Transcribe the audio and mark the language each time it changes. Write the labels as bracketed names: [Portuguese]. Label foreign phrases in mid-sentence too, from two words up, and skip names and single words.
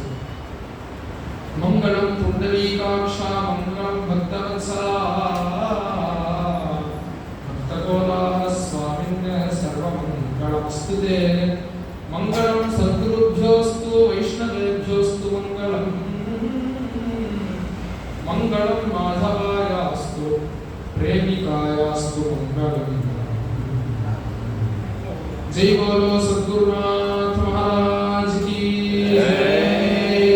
[Sanskrit] मङ्गलं पुण्डरीकाक्ष मङ्गलं भक्तवत्सल भक्तकोलार स्वामिन्य सर्वमङ्गलमस्तुते. मङ्गलं सद्गुरुभ्योऽस्तु वैष्णवेभ्योऽस्तु मङ्गलम्. मङ्गलं माधवायास्तु प्रेमिकायास्तु मंगलम। [Hindi] जय बोलो सद्गुरुनाथ महाराज की जय।